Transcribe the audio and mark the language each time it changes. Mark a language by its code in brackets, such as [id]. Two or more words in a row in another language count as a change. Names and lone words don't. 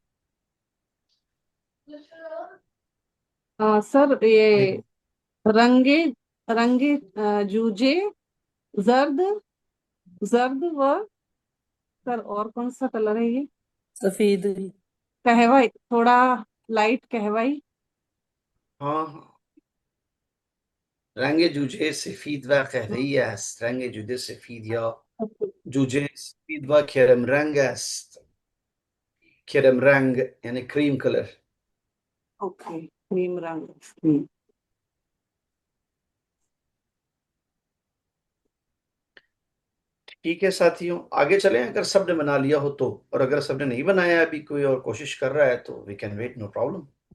[hi] सर ये [fa] رنگ رنگ جوجه زرد زرد و, [hi] सर और कौन सा कलर है ये? सफेद। कहवाई, थोड़ा लाइट कहवाई। हाँ हाँ। [fa] رنگ جوجه سفید و قهوه‌ای است. رنگ جوجه سفید یا جوجه سفید و کرم رنگ است. کرم رنग [hi] यानी [en] cream color. [hi] ओके, क्रीम रंग। ठीक है साथियों, आगे चलें अगर सबने बना लिया हो तो, और अगर सबने नहीं बनाया अभी कोई और कोशिश कर रहा है तो [en] we can wait, no problem.